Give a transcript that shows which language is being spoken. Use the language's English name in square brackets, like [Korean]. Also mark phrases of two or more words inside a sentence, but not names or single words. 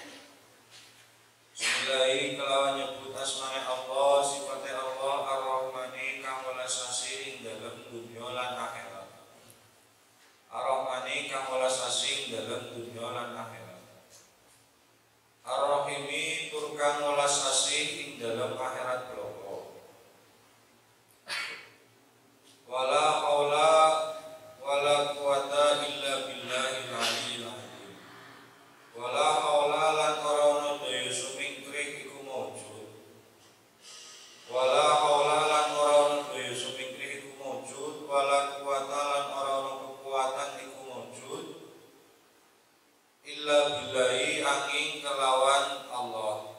[Javanese] Bismillahi kelawan nyebut asmane Allah, sifate Allah Ar-Rahmani kang welas asih ing dalem dunya lan akhirat. Ar-Rahmani kang welas asih ing dalem dunya lan akhirat. Ar-Rahimi tur kang welas asih ing dalem akhirat bloko. [Arabic] ولا حول ولا قوة إلا بالله العلي العظيم. ولا حول [Javanese] lan ora ana daya sumingkrih iku maujud. [Arabic] ولا حول [Javanese] lan ora ana daya sumingkrih iku maujud, [Arabic] ولا قوة [Javanese] lan ora ana kekuatan iku maujud. [Arabic] إلا بالله [Javanese] angin kelawan Allah.